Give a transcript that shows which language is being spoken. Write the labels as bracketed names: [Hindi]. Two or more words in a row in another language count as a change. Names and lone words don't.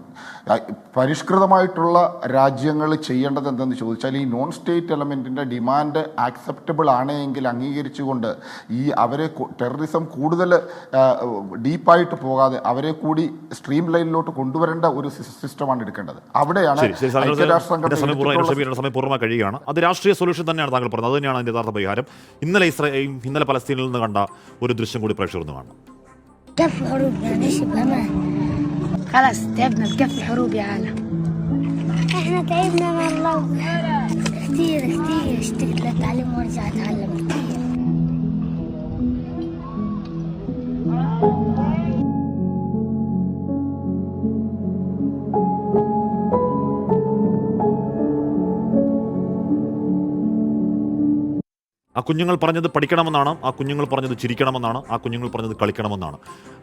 [Malayalam] പരിഷ്കൃതമായിട്ടുള്ള രാജ്യങ്ങൾ ചെയ്യേണ്ടത് എന്തെന്ന് ചോദിച്ചാൽ ഈ [English] non state element's demand acceptable [Malayalam] ആണെങ്കിൽ അംഗീകരിച്ചുകൊണ്ട് ഈ അവരെ ടെററിസം കൂടുതൽ ഡീപ്പായിട്ട് പോകാതെ അവരെ കൂടി സ്ട്രീം ലൈനിലോട്ട് കൊണ്ടുവരേണ്ട ഒരു സിസ്റ്റമാണ് എടുക്കേണ്ടത്. അവിടെയാണ് ഐക്യരാഷ്ട്ര സംഘടന പൂർണ്ണമായി കഴിയുകയാണ്. അത് രാഷ്ട്രീയ സൊല്യൂഷൻ തന്നെയാണ് താങ്കൾ പറഞ്ഞത്. അത് തന്നെയാണ് അതിൻ്റെ യഥാർത്ഥ പരിഹാരം. ഇന്നലെ പലസ്തീനിൽ നിന്ന് കണ്ട ഒരു ദൃശ്യം കൂടി പ്രേക്ഷകർ ഒന്ന് കാണണം. [Arabic] كفي حروب يعني ايش بأمان خلاص تعبنا بكفي حروب يا عالم احنا تعبنا من الله كتير اشتقت للتعليم وارجع اتعلم كتير [Malayalam] ആ കുഞ്ഞുങ്ങൾ പറഞ്ഞത് പഠിക്കണമെന്നാണ്, ആ കുഞ്ഞുങ്ങൾ പറഞ്ഞത് ചിരിക്കണമെന്നാണ്, ആ കുഞ്ഞുങ്ങൾ പറഞ്ഞത് കളിക്കണമെന്നാണ്.